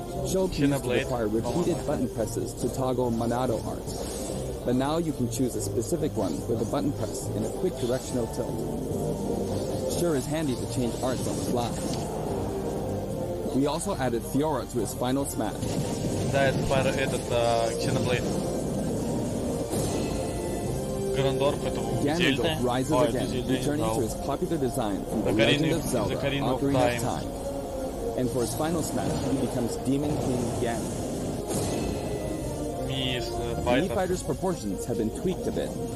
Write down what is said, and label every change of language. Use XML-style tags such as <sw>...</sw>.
<en>Show keys require repeated button presses to toggle Monado arts. But now you can choose a specific one with a button press and a quick directional tilt. Sure is handy to change arts on the fly. We also added Fiora to his final smash.</en> <ru>Да, это пара этот Xenoblade.</ru> <en>Ganondorf rises again, returning to his popular design from The Legend of Zelda, Ocarina of Time. And for his final smash, he becomes Demon King Ganon. Mii Fighter's proportions have been tweaked a bit.</en>